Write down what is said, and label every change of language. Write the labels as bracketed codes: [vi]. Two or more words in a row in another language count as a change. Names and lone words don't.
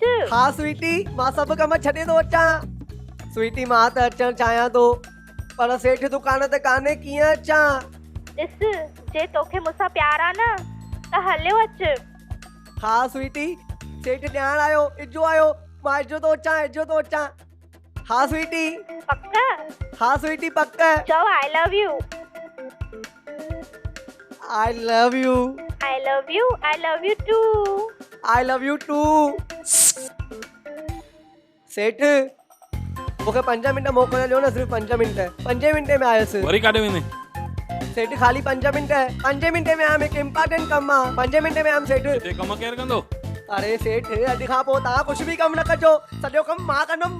[sd] हा स्वीटी, मां सभु कम छॾे थो अचां। स्वीटी, मां त अचणु चाहियां थो, पर सेठ दुकान ते कान्हे, कीअं अचां? ॾिस, जे तोखे मूंसां प्यार आहे न त हलियो अच। हा स्वीटी, सेठ ॼाण आयो, इजो आयो, मां इजो थो अचां, इजो थो अचां। हा स्वीटी। पक्का? हा स्वीटी, पक्क। चओ [en] I love you. I love you. I love you. I love you too. I love you too. [sd] सेठ, मूंखे 5 मिंट मोकिले ॾियो न, सिर्फ़ु 5 मिंट। 5 मिंटे में आयुसि। वरी काॾे वेंदे? सेठ खाली 5 मिंट। 5 मिंटे में आयमि, हिकु इम्पोर्टेंट कमु आहे। 5 मिंटे में आयमि सेठ। हिते कम केरु कंदो? अरे सेठ, अॼु खां पोइ तव्हां कुझु बि कमु न कजो, सॼो कमु मां कंदुमि।